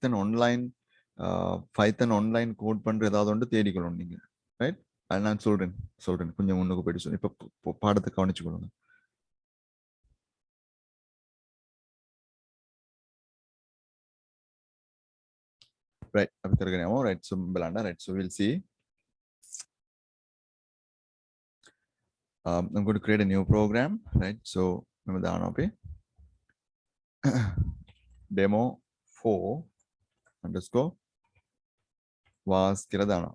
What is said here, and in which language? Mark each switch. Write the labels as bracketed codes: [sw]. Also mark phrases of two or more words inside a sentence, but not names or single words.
[ta] பைத்தன் [en] online code [ta] பண்ற ஏதாவது ஒன்று தேடிக்கணும் நீங்க. ரைட்? அது நான் சொல்றேன் கொஞ்சம் முன்னுக்கு போயிட்டு சொல்றேன். இப்ப பாடத்தை கவனிச்சுக்கொள்ளுங்க. ரைட். [si] අපි කරගෙන යමු. [en] ரைட். so බලන්න. ரைட். so we'll see. I'm going to create a new program. Right. so [si] මම දානවා අපි [en] demo 4 underscore was [si] කියලා දානවා.